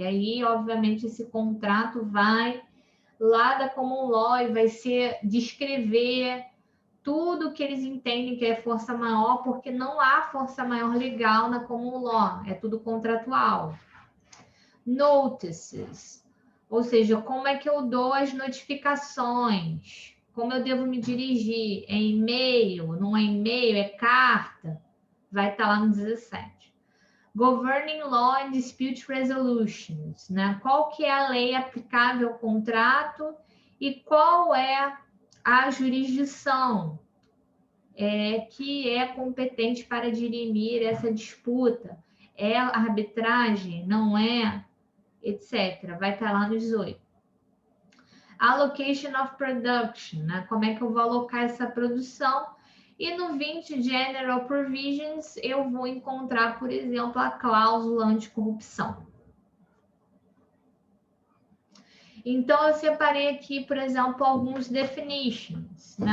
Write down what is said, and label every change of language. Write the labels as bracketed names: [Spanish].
[Portuguese] E aí, obviamente, esse contrato vai lá da Common Law e vai ser descrever tudo que eles entendem que é força maior, porque não há força maior legal na Common Law, é tudo contratual. Notices, ou seja, como é que eu dou as notificações, como eu devo me dirigir, é e-mail, não é e-mail, é carta, vai estar lá no 17. [English] Governing Law and Dispute Resolutions, né? [Portuguese] Qual que é a lei aplicável ao contrato e qual é a jurisdição que é competente para dirimir essa disputa. É arbitragem? Não é? Etc. Vai estar lá no 18. [English] Allocation of Production, né? [Portuguese] Como é que eu vou alocar essa produção? E no 20, [English] General Provisions, [Portuguese] eu vou encontrar, por exemplo, a cláusula anticorrupção. Então, eu separei aqui, por exemplo, alguns definitions, né?